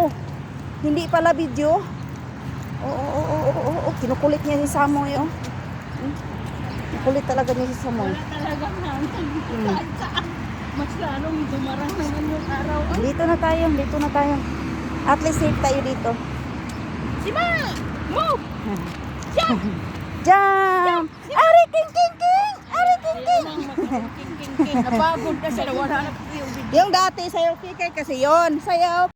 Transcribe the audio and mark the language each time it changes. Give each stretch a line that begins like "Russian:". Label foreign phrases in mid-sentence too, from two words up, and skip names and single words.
Filipino: Hindi pala video. Oo. Kinukulit niya si Samoy, oh. Kinukulit talaga niya si Samoy. Wala talagang naman. Mas lalong dumarang naman yung araw. Oh. Dito na tayo.
English: At least
Filipino: safe tayo dito. Sima!
English: Move! Jump! Jump! Ari king king king! Ari king king! King.
Filipino: Nababog na sila. Wala na yung video. Yung dati sayaw kikay kasi yon. Sayaw